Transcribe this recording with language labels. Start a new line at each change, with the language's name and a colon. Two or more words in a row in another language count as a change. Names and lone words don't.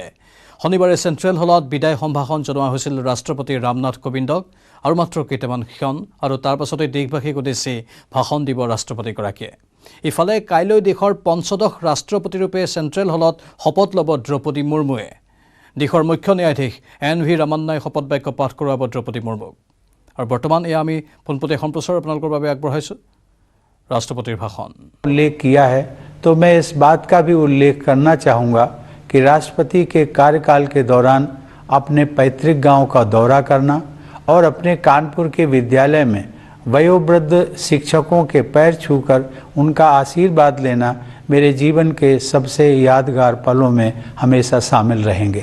Assamese: শনিবাৰে চেণ্ট্ৰেল হলত বিদায় সম্ভাষণ জনোৱা হৈছিল ৰাষ্ট্ৰপতি ৰামনাথ কোবিন্দক আৰু মাত্ৰ কেইটামান ক্ষণ আৰু তাৰ পাছতে দেশবাসীক উদ্দেশ্যি ভাষণ দিব ৰাষ্ট্ৰপতিগৰাকীয়ে। ইফালে কাইলৈ দেশৰ পঞ্চদশ ৰাষ্ট্ৰপতিৰূপে চেণ্ট্ৰেল হলত শপত ল'ব দ্ৰৌপদী মুৰ্মুৱে। দেশৰ মুখ্য ন্যায়াধীশ NV ৰামান্নাই শপত বাক্য পাঠ কৰোৱাব দ্ৰৌপদী মুৰ্মুক। আৰু বৰ্তমান এয়া আমি পোনপটীয়া সম্প্ৰচাৰ আপোনালোকৰ বাবে আগবঢ়াইছোঁ
Hindi: राष्ट्रपति भाषण उल्लेख किया है, तो मैं इस बात का भी उल्लेख करना चाहूँगा कि राष्ट्रपति के कार्यकाल के दौरान अपने पैतृक गांव का दौरा करना और अपने कानपुर के विद्यालय में वयोवृद्ध शिक्षकों के पैर छूकर उनका आशीर्वाद लेना मेरे जीवन के सबसे यादगार पलों में हमेशा शामिल रहेंगे।